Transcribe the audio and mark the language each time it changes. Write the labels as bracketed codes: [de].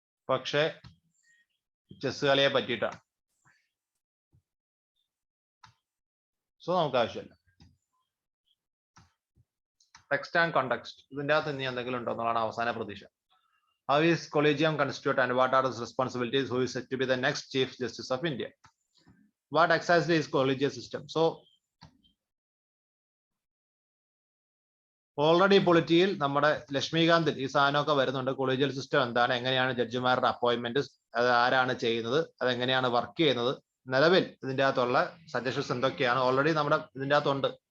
[ml] പക്ഷേ ചെസ് കളിയെ പറ്റിയിട്ടാണ്. സോ നമുക്ക് ആവശ്യമില്ല. ടെക്സ്റ്റ് ആൻഡ് കോണ്ടെക്സ്റ്റ് ഇതിൻ്റെ അകത്ത് ഇനി എന്തെങ്കിലും ഉണ്ടോ എന്നുള്ളതാണ് അവസാന പ്രതീക്ഷ. [en] How is collegium constituted and what are its responsibilities? Who is said to be the next Chief Justice of India? What exactly is collegiate system? [ml] So already പൊളിറ്റിയിൽ നമ്മുടെ ലക്ഷ്മികാന്തിൽ ഈ സാധനമൊക്കെ വരുന്നുണ്ട്. കൊളീജിയൽ സിസ്റ്റം എന്താണ്, എങ്ങനെയാണ് ജഡ്ജിമാരുടെ അപ്പോയിന്റ്മെന്റ്, അത് ആരാണ് ചെയ്യുന്നത്, അതെങ്ങനെയാണ് വർക്ക് ചെയ്യുന്നത്, നിലവിൽ ഇതിൻ്റെ അകത്തുള്ള സജഷൻസ് എന്തൊക്കെയാണ്, ഓൾറെഡി നമ്മുടെ ഇതിൻ്റെ അകത്തുണ്ട്.